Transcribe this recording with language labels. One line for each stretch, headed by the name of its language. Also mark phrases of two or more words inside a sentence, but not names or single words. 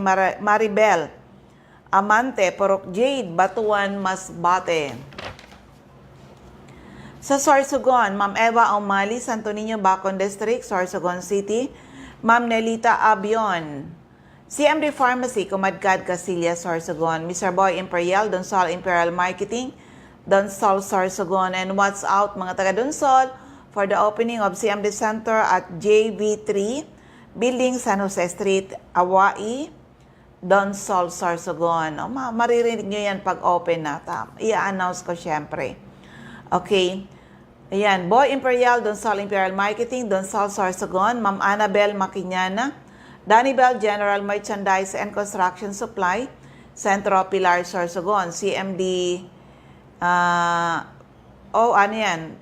Filipino: Maribel Amante, Purok Jade, Batuan, Masbate. Sa Sorsogon, Ma'am Eva Omali, Santo Niño, Bacon District, Sorsogon City. Ma'am Nelita Abion, CMD Pharmacy, Comadcad, Casillas, Sorsogon. Mr. Boy Imperial, Donsol Imperial Marketing, Donsol, Sorsogon.
English: And what's out
Filipino: mga taga Donsol
English: for the opening of CMD Center at JV3, Building San Jose Street, Hawaii, Donsol, Sorsogon.
Filipino: Maririnig nyo yan pag open na. I-announce ko syempre. Okay. Ayan, Boy Imperial, Donsol Imperial Marketing, Donsol, Sorsogon, Ma'am Annabel Maquiñana, Danny Bell General Merchandise and Construction Supply, Centro Pilar, Sorsogon, CMD, ano yan?